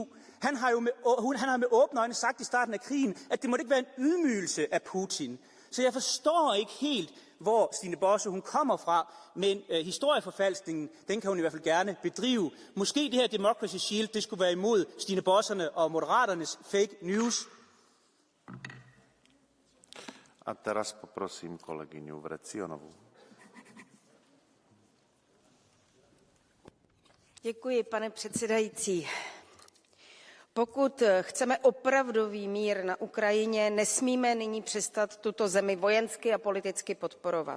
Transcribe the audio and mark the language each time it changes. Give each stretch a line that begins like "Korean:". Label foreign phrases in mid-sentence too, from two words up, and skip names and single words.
Danish: Han har med åbne øjne sagt i starten af krigen, at det måtte ikke være en ydmygelse af Putin. Så jeg forstår ikke helt, hvor Stine Bosse hun kommer fra, men historieforfalskningen, den kan hun i hvert fald gerne bedrive. Måske det her Democracy Shield, det skulle være imod Stine Bosserne og Moderaternes
English: fake news.
Slovak: A teraz poprosím kolegyňu Vrecionovou.
Czech: Děkuji, pane předsedající. Pokud chceme opravdový mír na Ukrajině, nesmíme nyní přestat tuto zemi vojensky a politicky podporovat.